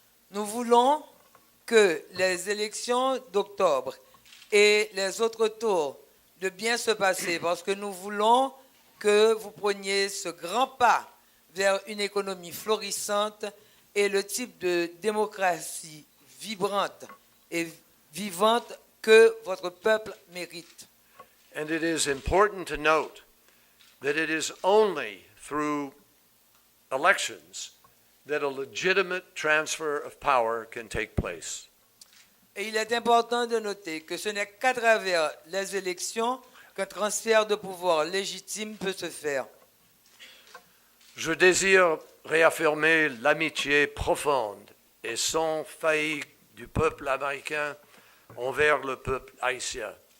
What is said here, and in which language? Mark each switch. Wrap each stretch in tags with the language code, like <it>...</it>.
<fr>Nous voulons que les élections d'octobre et les autres tours de bien se passer parce que nous voulons que vous preniez ce grand pas vers une économie florissante et le type de démocratie vibrante et vivante que votre peuple mérite.</fr> <en>And it is important to note that it is only through elections that a legitimate transfer of power can take place.</en> <fr>Et il est important de noter que ce n'est qu'à travers les élections qu'un transfert de pouvoir légitime peut se faire. Je désire réaffirmer l'amitié profonde et sans faillite du peuple américain envers le peuple haïtien.</fr>